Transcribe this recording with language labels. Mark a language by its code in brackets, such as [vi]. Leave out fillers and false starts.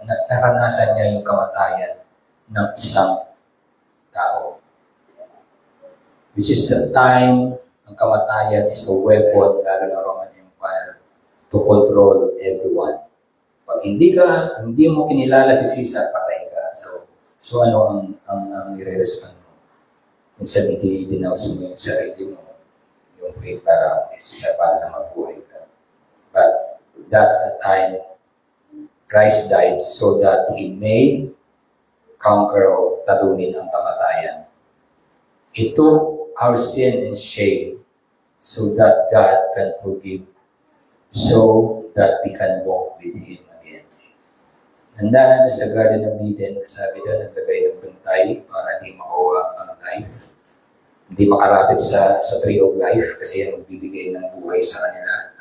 [tl] Naranasan niya yung kamatayan ng isang tao. [en] Which is the time [tl] ang kamatayan [en] is a weapon, [tl] lalo ng [en] Roman Empire, to control everyone. [tl] Pag hindi mo kinilala si Caesar, patay ka. So ano ang i-respond mo? Minsan hindi ibinawas mo yung sarili mo, yung faith para Caesar para na mabuhay ka. [en] But that's the time Christ died so that He may conquer [tl] o talunin ang kamatayan. [en] He took our sin and shame so that God can forgive, so that we can walk with Him again. [tl] Nandahan na sa Garden of Eden, sabi doon, naglagay ng bantay para di makuha ang life. Hindi makarapit sa Tree of Life kasi yan magbibigay ng buhay sa kanila.